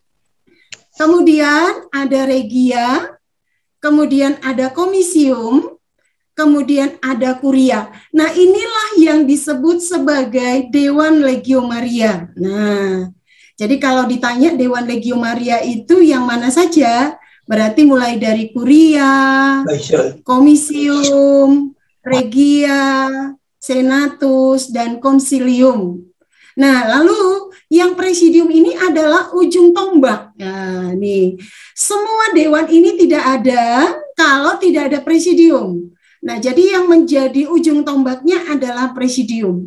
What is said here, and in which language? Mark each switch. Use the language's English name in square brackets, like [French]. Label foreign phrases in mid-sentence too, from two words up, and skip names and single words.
[Indonesian] Kemudian ada regia, kemudian ada komisium, kemudian ada kuria. Nah, inilah yang disebut sebagai Dewan Legio Maria. Nah, jadi kalau ditanya Dewan Legio Maria itu yang mana saja, berarti mulai dari kuria, komisium, regia, senatus, dan konsilium. Nah, lalu yang presidium ini adalah ujung tombak. Nah, nih, semua dewan ini tidak ada kalau tidak ada presidium. Nah, jadi yang menjadi ujung tombaknya adalah presidium.